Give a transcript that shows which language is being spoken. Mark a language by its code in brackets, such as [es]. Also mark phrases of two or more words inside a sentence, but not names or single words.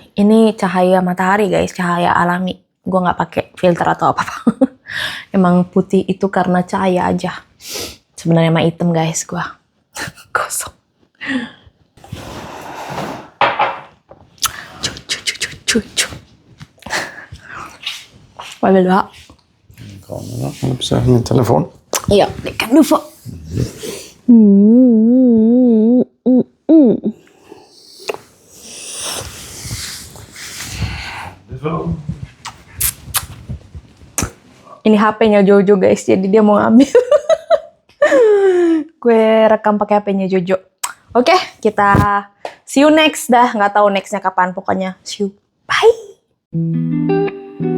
[id] Ini cahaya matahari guys, cahaya alami. Gue nggak pakai filter atau apa-apa. Emang putih itu karena cahaya aja. Sebenarnya emang hitam guys gue. Kosong. Cucu. [sv] Vad vill du ha? Kamera, jag får min telefon. Ja, det kan du få. [id] Ini HP-nya Jojo guys, jadi dia mau ambil. Gue rekam pakai HP-nya Jojo. Oke, kita [en] see you next [id] dah. Nggak tahu nextnya kapan, pokoknya [en] see you. [id] Bye.